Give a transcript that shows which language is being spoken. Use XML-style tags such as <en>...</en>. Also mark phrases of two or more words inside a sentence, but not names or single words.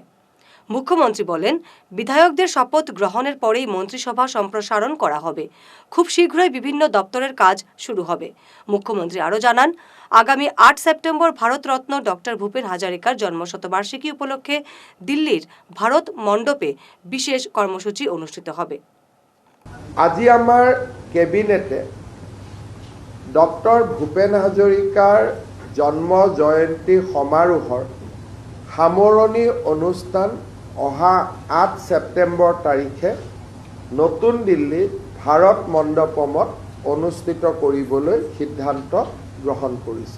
<bn>মুখ্যমন্ত্রী বলেন, বিধায়কদের শপথ গ্রহণের পরেই মন্ত্রিসভা সম্প্রসারণ করা হবে। খুব শীঘ্রই বিভিন্ন দপ্তরের কাজ শুরু হবে। মুখ্যমন্ত্রী আরও জানান, আগামী 8 সেপ্টেম্বর ভারতরত্ন ডক্টর ভূপেন হাজারিকার জন্মশতবার্ষিকী উপলক্ষে দিল্লির ভারত মণ্ডপে বিশেষ কর্মসূচি অনুষ্ঠিত হবে।</bn> <as>আজি আমাৰ কেবিনেটে ডক্টৰ ভূপেন হাজৰিকাৰ জন্ম জয়ন্তী সমাৰোহৰ সামৰণি অনুষ্ঠান অহা 8 ছেপ্টেম্বৰ তাৰিখে নতুন দিল্লীৰ ভাৰত মণ্ডপমত অনুষ্ঠিত কৰিবলৈ সিদ্ধান্ত গ্ৰহণ কৰিছে।</as>